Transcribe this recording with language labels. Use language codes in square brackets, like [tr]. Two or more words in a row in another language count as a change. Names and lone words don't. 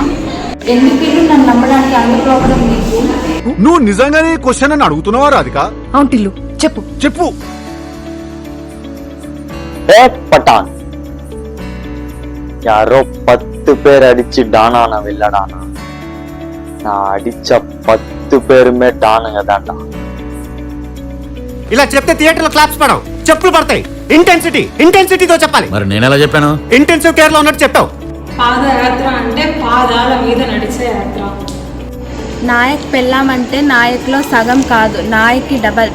[te] ఎందుకు నన్ను నమ్మడానికి అందుకోవడం నీకు? నువ్వు నిజంగానే క్వశ్చన్ అని అడుగుతున్నావా రాధిక? అవును టిల్లు, చెప్పు చెప్పు. [ta] పటాన్ யாரோ 10 பேர் அடிச்சு டானான வில்லடானா, நான் அடிச்ச 10 பேருமே டானுங்க தான்டா. [te] ఇలా చెప్తే థియేటర్ లో క్లాప్స్ పడవు, చెప్పులు పడతాయి. ఇంటెన్సిటీతో చెప్పాలి. మరి నేను ఎలా చెప్పాను? [en] intensive care [te] లో ఉన్నట్టు చెప్పావు. పాదయాత్ర అంటే పాదాల మీద నడిచే యాత్ర. నాయక్ పెళ్ళాం అంటే నాయక్లో సగం కాదు, నాయక్కి డబల్.